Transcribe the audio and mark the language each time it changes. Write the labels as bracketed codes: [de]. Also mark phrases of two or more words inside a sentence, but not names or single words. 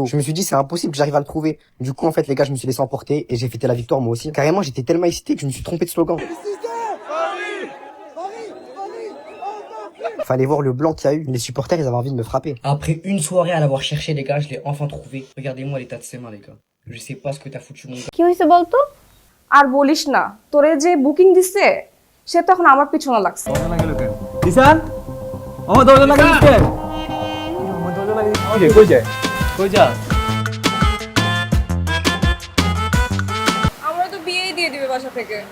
[fr] Je me suis dit, c'est impossible que j'arrive à le trouver. Du coup, en fait, les gars, je me suis laissé emporter et j'ai fêté la victoire moi aussi. Carrément, j'étais tellement excité que je me suis trompé de slogan. Fallait voir le blanc qu'il y a eu. Les supporters, ils avaient envie de me frapper. Après une soirée à l'avoir cherché, les gars, je l'ai enfin trouvé. Regardez-moi l'état de ses mains, les gars. Je sais pas ce que t'as foutu, mon gars. [bn] কি হইছে বলতো? আর বলিস না, তোরে যে বুকিং দিছে সে তখন আমার পিছনে লাগছে। দিশান, আমার দরজা লাগিয়ে দিচ্ছে। আমার দরজা লাগিয়ে কই যায় কই যা আমরা তো বিয়েই দিয়ে দিবে বাসা থেকে।